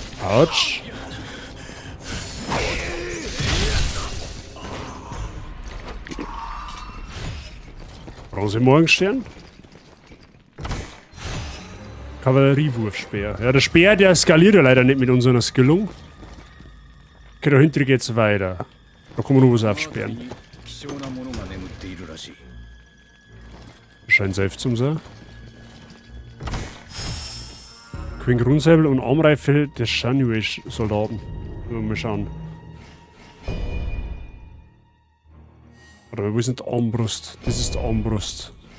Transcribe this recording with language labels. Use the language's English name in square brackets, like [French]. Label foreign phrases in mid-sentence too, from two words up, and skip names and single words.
[German] Autsch. Bronze-Morgenstern. Kavalleriewurfspeer. Ja, der Speer, der skaliert ja leider nicht mit unserer Skillung. Okay, da hinten geht's weiter. Da kann man noch was aufsperren. [Japanese] 貴重なものが眠っているらしい。 [German] Scheint safe zum sein. Queen Grundsäbel und Armreife der Shanway-Soldaten. Mal schauen. Oder wo ist denn die Armbrust? Das ist die Armbrust.